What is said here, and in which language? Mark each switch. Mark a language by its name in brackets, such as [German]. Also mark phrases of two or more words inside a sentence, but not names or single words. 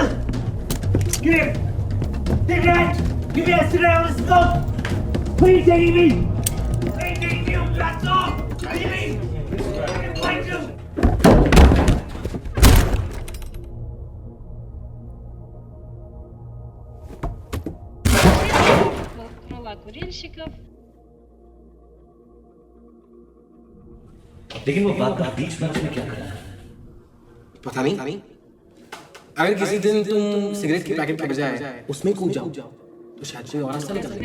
[English] Give me a cigarette! Give me a cigarette! I want to smoke! What are you taking me? What are you taking me, you bastard? Leave me! I'm going to... [Russian] Крыла курильщиков. [Hindi] लेकिन वो बात बीच में उसने क्या करा? पता नहीं। अगर किसी दिन तुम सिगरेट के पैकेट के बजाय उसमें कूद जाओ तो शायद कोई और रास्ता निकल जाए।